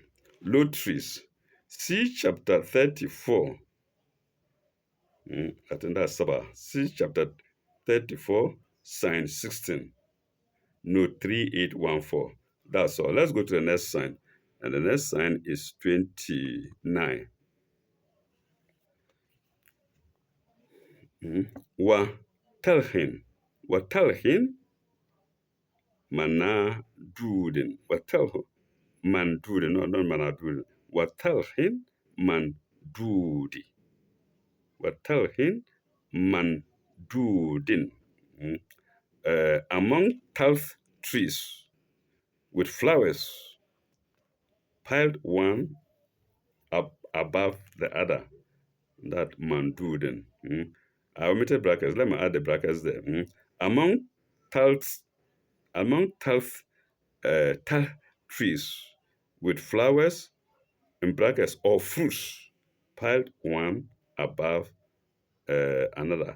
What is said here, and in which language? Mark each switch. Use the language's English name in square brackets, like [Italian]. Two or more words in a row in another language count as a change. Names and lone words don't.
[English] Low trees. See chapter 34. I think that's Sabah. See chapter 34, sign 16. No, 3814. That's all. Let's go to the next sign. And the next sign is 29. Wa telhin. Wa telhin mana duden. Wa telhin man duden. No, not mana duden. Wa telhin man dudi. Wa telhin man duden. Among talc trees with flowers piled one up above the other. That manduden. I omitted brackets. Let me add the brackets there. Among talc, among talc trees with flowers in brackets or fruits piled one above another.